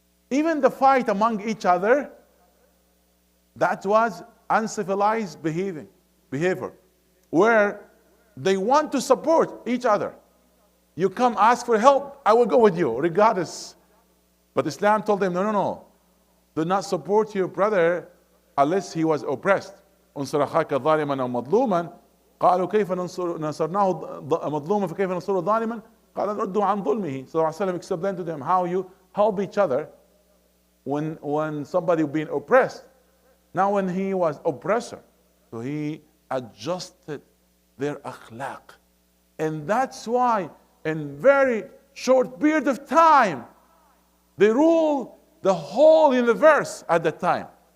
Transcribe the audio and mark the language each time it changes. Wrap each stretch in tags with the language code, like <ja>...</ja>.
<en>Even the fight among each other, that was uncivilized behavior, where they want to support each other. You come ask for help, I will go with you, regardless. But Islam told them, no. Do not support your brother unless he was oppressed.</en> <ar>انصر أخاك ظالما أو مظلوما قالوا كيف نصرناه مظلوما فكيف ننصره ظالما قال ردوا عن ظلمه.</ar> <en>So Rasulullah explained to them how you help each other when somebody being oppressed. Now when he was oppressor, so he adjusted their akhlaq. And that's why in very short period of time, they ruled the whole universe at that time.</en>